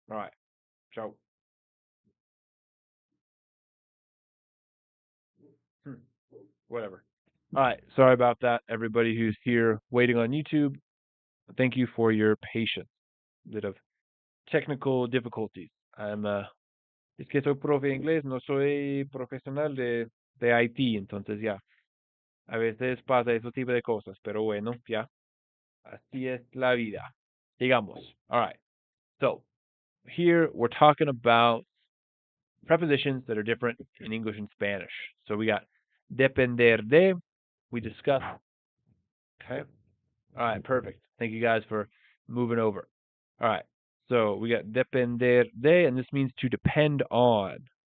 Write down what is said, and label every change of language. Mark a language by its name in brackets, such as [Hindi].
[English] All right. Ciao. Hmm. Whatever. All right. Sorry about that, everybody who's here waiting on YouTube. Thank you for your patience. Bit of technical difficulties. [Spanish] Es que soy profe de inglés, no soy profesional de IT, entonces ya, a veces pasa ese tipo de cosas, pero bueno, ya, así es la vida. Digamos. [English] All right. So, here we're talking about prepositions that are different in English and Spanish. So we got depender de, we discussed. Okay. All right, perfect. Thank you guys for moving over. All right. So we got depender de, and this means to depend on.